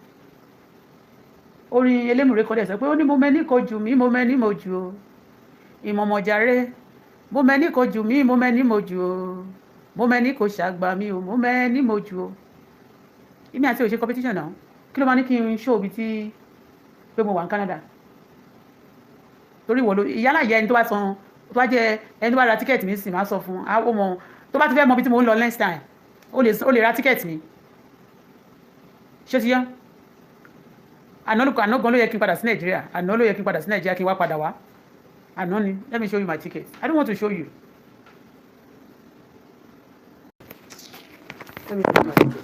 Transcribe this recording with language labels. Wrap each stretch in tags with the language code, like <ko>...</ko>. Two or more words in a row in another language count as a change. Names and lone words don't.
<yo>orin elémùrè kan dẹ̀ sọ pé ó ní mo mẹ́ni kò jù mí mo mẹ́ni mo jù o ìmọ̀mọ̀jàre mo mẹ́ni kò jù mí mo mẹ́ni mo jù o mo mẹ́ni kò ṣàgbà mí o mo mẹ́ni mo jù o èmi àti òṣè competition náà kí ló máa ní kí n ṣó ibi tí pé mo wà ní Canada torí ìwọ ló ìyálà ìyá ẹni tó bá san tó bá jẹ ẹni tó bá ra tíkẹ́ẹ̀tì mi sì máa sọ fún ó mọ tó bá ti fẹ́ mọ ibi tí mo ń lọ</yo> <en>next time</en> <yo>ó lè ra tíkẹ́ẹ̀tì mi ṣé ti yá àná gan ló yẹ kí n padà sí Nàìjíríà àná ló yẹ kí n padà sí Nàìjíríà kí n wá padà wá àná ni</yo> <en>let me show you my ticket I don't want to show you. Let me show you my ticket.</en>